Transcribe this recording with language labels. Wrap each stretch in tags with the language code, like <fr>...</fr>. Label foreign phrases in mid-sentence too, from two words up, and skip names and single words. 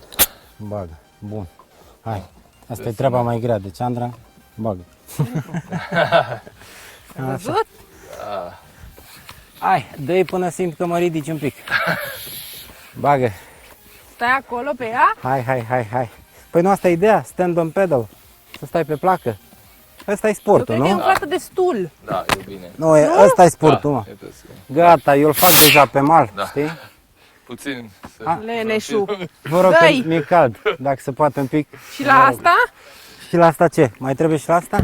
<ro>Bagă. Bun. Hai. Asta e treaba mai grea. Deci, Andra, bagă. Ai văzut? Da. Hai, dă-i până simt că mă ridici un pic. Bagă. Stai acolo pe ea? Hai. Păi nu, asta e ideea,</ro> <en>stand on pedal.</en> <ro>Să stai pe placă. Ăsta e sportul, Eu nu? cred că e umflată destul. Da, e bine. Nu, ăsta e sportul, mă. E puțin. Gata, eu îl fac deja pe mal, știi? Puțin. Leneșu. Vă rog, că Dă-i. mi-e cald, dacă se poate un pic. Și la asta? Și la asta ce? Mai trebuie și la asta?</ro>